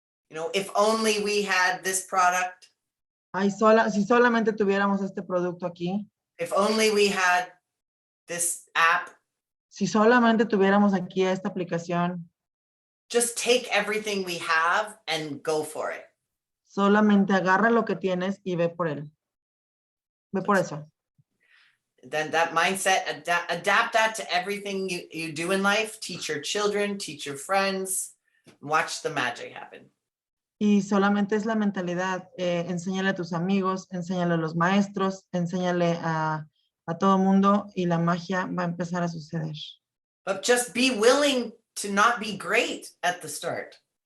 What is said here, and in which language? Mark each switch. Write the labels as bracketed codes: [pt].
[en] you know, if only we had this product, [es] si solamente tuviéramos este producto aquí, [en] if only we had this app, [es] si solamente tuviéramos aquí esta aplicación, [en] just take everything we have and go for it. [es] solamente agarra lo que tienes y ve por él. Ve por eso. [en] Then that mindset, adapt that to everything you do in life. Teach your children, teach your friends, watch the magic happen. [es] Y solamente es la mentalidad. Enséñale a tus amigos, enséñale a los maestros, enséñale a todo mundo y la magia va a empezar a suceder. [en] But just be willing to not be great at the start.